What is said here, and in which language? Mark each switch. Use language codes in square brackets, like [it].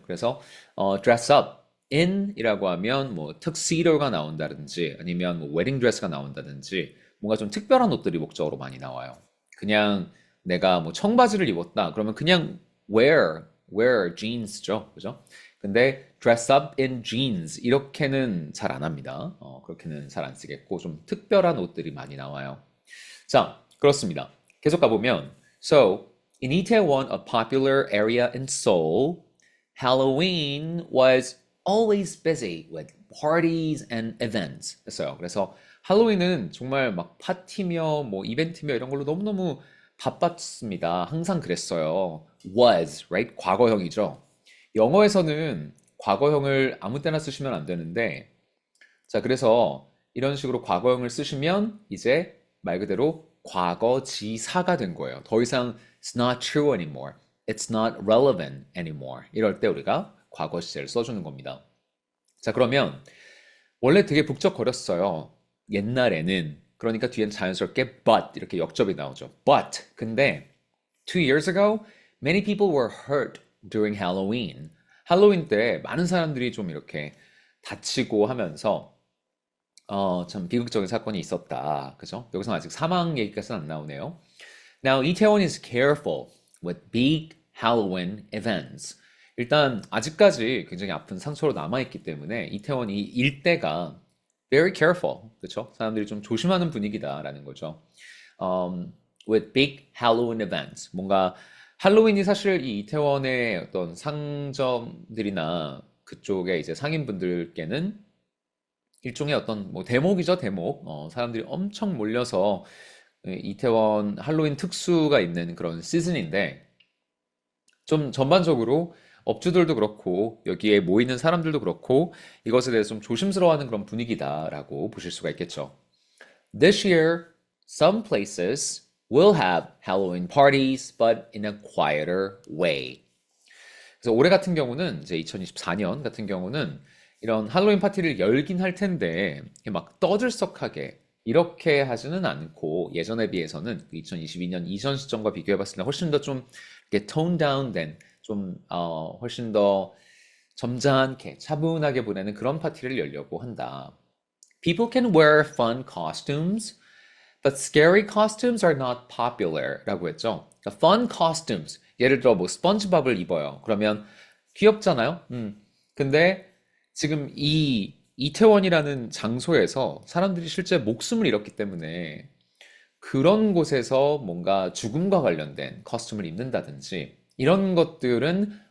[ko] 그래서 dress up in 이라고 하면 뭐 tuxedo가 나온다든지 아니면 뭐 웨딩 드레스가 나온다든지 뭔가 좀 특별한 옷들이 목적으로 많이 나와요. 그냥 내가 뭐 청바지를 입었다 그러면 그냥 [en] wear jeans [ko] 죠. 그죠? 근데 [en] dress up in jeans [ko] 이렇게는 잘 안 합니다. 그렇게는 잘 안 쓰겠고 좀 특별한 옷들이 많이 나와요. 자, 그렇습니다. 계속 가보면 [en] So, in Itaewon, a popular area in Seoul, Halloween was always busy with parties and events. [ko] 했어요. 그래서 할로윈은 정말 막 파티며 뭐 이벤트며 이런 걸로 너무너무 바빴습니다. 항상 그랬어요. [en] was, right? [ko] 과거형이죠. 영어에서는 과거형을 아무 때나 쓰시면 안 되는데, 자, 그래서 이런 식으로 과거형을 쓰시면 이제 말 그대로 과거지사가 된 거예요. 더 이상 [en] it's not true anymore. It's not relevant anymore. [ko] 이럴 때 우리가 과거 시제를 써주는 겁니다. 자, 그러면 원래 되게 북적거렸어요. 옛날에는. 그러니까 뒤엔 자연스럽게 but 이렇게 역접이 나오죠. [en] But [ko] 근데 [en] 2 years ago, many people were hurt during Halloween. [ko] 할로윈 때 많은 사람들이 좀 이렇게 다치고 하면서 참 비극적인 사건이 있었다. 그죠? 여기서 아직 사망 얘기까지는 안 나오네요. [en] Now, Itaewon is careful with big Halloween events. [ko] 일단 아직까지 굉장히 아픈 상처로 남아있기 때문에 이태원 이 일대가 [en] very careful, [ko] 그렇죠? 사람들이 좀 조심하는 분위기다라는 거죠. [en] With big Halloween events, [ko] 뭔가 할로윈이 사실 이 이태원의 어떤 상점들이나 그쪽에 이제 상인분들께는 일종의 어떤 뭐 대목이죠, 대목. 사람들이 엄청 몰려서 이태원 할로윈 특수가 있는 그런 시즌인데 좀 전반적으로 업주들도 그렇고 여기에 모이는 사람들도 그렇고 이것에 대해서 좀 조심스러워하는 그런 분위기다라고 보실 수가 있겠죠. [en] This year, some places will have Halloween parties, but in a quieter way. [ko] 그래서 올해 같은 경우는 이제 2024년 같은 경우는 이런 할로윈 파티를 열긴 할 텐데 막 떠들썩하게 이렇게 하지는 않고 예전에 비해서는 2022년 이전 시점과 비교해 봤을 때 훨씬 더 좀 이렇게 톤 다운된 좀 훨씬 더 점잖게 차분하게 보내는 그런 파티를 열려고 한다. [en] People can wear fun costumes, but scary costumes are not popular [ko] 라고 했죠. 그러니까 fun costumes, 예를 들어 뭐 스펀지밥을 입어요. 그러면 귀엽잖아요. 근데 지금 이 이태원이라는 장소에서 사람들이 실제 목숨을 잃었기 때문에 그런 곳에서 뭔가 죽음과 관련된 커스튬을 입는다든지 이런 것들은